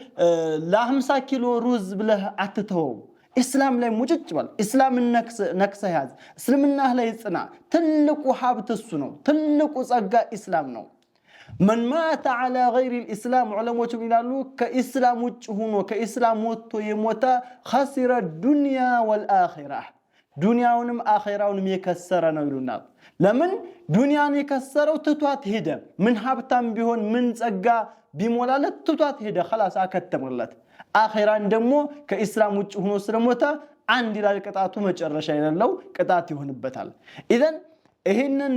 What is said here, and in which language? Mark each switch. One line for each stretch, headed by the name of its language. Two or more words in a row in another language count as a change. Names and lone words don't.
Amharic: ለ50 ኪሎ ሩዝ ብለህ አትተው እስላም ላይ ሙጭጭ ባል እስላምን ነክሰ ያዝ እስልምናህ ላይ ጽና ትልቁ ሀብት እሱ ነው ትልቁ ጸጋ እስላም ነው
Arabic: من مات على غير الإسلام علماء
Amharic: ይላሉ ከኢስላም ውጭ ሆኖ ከኢስላም ወጥቶ የሞተ
Arabic: خسر الدنيا والآخرة
Amharic: ዱንያውንም አኺራውንም የከሰረ ነው ይሉናል ለምን ዱንያን የከሰረው ትቷት ሄደ ምን ሀብታም ቢሆን ምን ጸጋ ቢሞላለት ትቷት ሄደ خلاص አከተመለት አኺራን ደግሞ ከኢስላም ውጭ ሆኖ ስለሞተ አንድ ይላል ቅጣቱ መጨረሻ የሌለው ቅጣት ይሆንበታል ኢዘን ይሄንን